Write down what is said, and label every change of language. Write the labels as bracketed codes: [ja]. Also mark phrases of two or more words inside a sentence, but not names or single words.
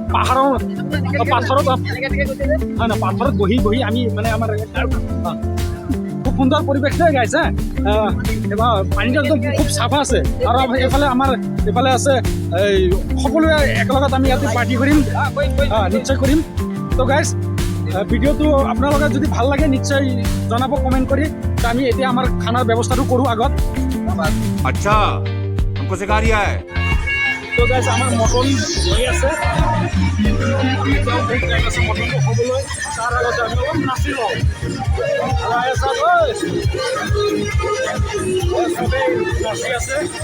[as] পাথৰত বহি আমি মানে আমাৰ খুব সুন্দৰ পৰিৱেশ দেই গাইজ এবাৰ পানীটো একদম খুব চাফা আছে আৰু এইফালে আছে এই সকলোৱে একেলগত আমি ইয়াতে পাৰ্টি কৰিম নিশ্চয় কৰিম তো গাইজ ভিডিঅ'টো আপোনালোকে যদি ভাল লাগে নিশ্চয় জনাব কমেণ্ট কৰি আমি এতিয়া আমাৰ খানাৰ ব্যৱস্থাটো কৰোঁ আগত [hi] अच्छा हमको सिखा रिया है [as] তো গাইজ আমাৰ মটন হৈ আছে মটনটো হ'বলৈ তাৰ আগতে আমি অলপ নাচি লওঁ চবেই নাচি আছে